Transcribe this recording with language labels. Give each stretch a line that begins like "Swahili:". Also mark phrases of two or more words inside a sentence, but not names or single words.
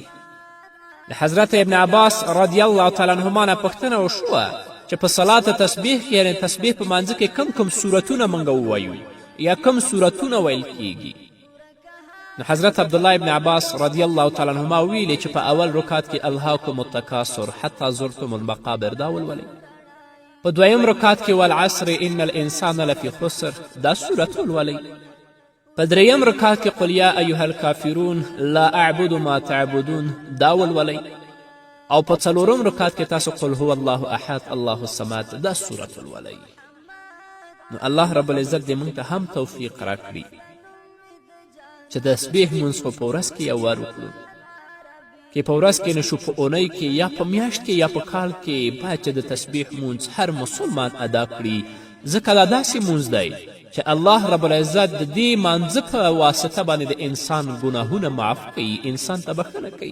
Pashto: د حضرت ابن عباس
Arabic: رضی الله تعالی عنهما
Pashto: نه پوښتنه وشوه چې په صلات تسبیح کې یعنې تسبیح په مانځه کې کم صورتونه موږ ووایو یا کم صورتونه ویل کیږي. نو حضرت عبدالله ابن عباس
Arabic: رضی الله تعالی عنهما
Pashto: ویلي چې په اول رکات کې
Arabic: الهاکم التکاثر حتی زرتم المقابر
Pashto: دا ولولئ. په دویم رکات کې
Arabic: والعصر ان الانسان لفی خسر
Pashto: دا صورت ولولئ. په دریم رکات کې
Arabic: قل یا ایها الکافرون لا اعبد ما تعبدون
Pashto: دا ولولئ. او په 4م رکات کې تاسو
Arabic: قل هو الله احد الله الصمد
Pashto: دا صورت ولولئ. نو
Arabic: الله رب العزت
Pashto: دې موږ ته هم توفیق راکړي چې تسبیح مونځ خو په ورځ کې یو وار وکړو، که په ورځ کې نه شو په اونۍ کې یا په میاشت کې یا په کال کې باید چې د تسبیح مونځ هر مسلمان ادا کړي، ځکه دا داسې مونځ دی چې
Arabic: الله رب العزت
Pashto: د دې مانځه په واسطه باندې د انسان ګناهونه معاف کوي، انسان ته بخښنه کوي.